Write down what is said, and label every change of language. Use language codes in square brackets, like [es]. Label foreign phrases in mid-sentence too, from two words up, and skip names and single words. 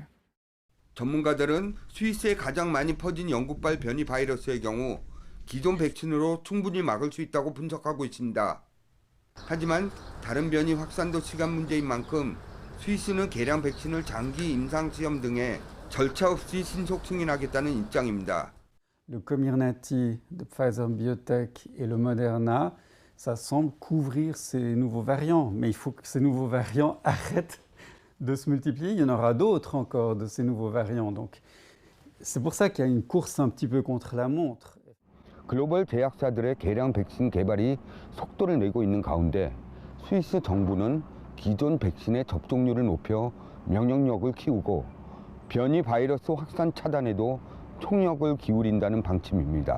[ko] 전문가들은 스위스에 가장 많이 퍼진 영국발 변이 바이러스의 경우 기존 백신으로 충분히 막을 수 있다고 분석하고 있습니다. 하지만 다른 변이 확산도 시간 문제인 만큼 스위스는 개량 백신을 장기 임상 시험 등의 절차 없이 신속 승인하겠다는 입장입니다. [fr] Le Comirnaty de Pfizer Biotech et le Moderna, ça semble couvrir ces nouveaux variants, mais il faut que ces nouveaux variants arrêtent de se multiplier. Il y en aura d'autres encore de ces nouveaux variants. Donc c'est pour ça qu'il y a une course un petit peu contre la montre. [ko] 글로벌 제약사들의 개량 백신 개발이 속도를 내고 있는 가운데 스위스 정부는 기존 백신의 접종률을 높여 면역력을 키우고 변이 바이러스 확산 차단에도 총력을 기울인다는 방침입니다.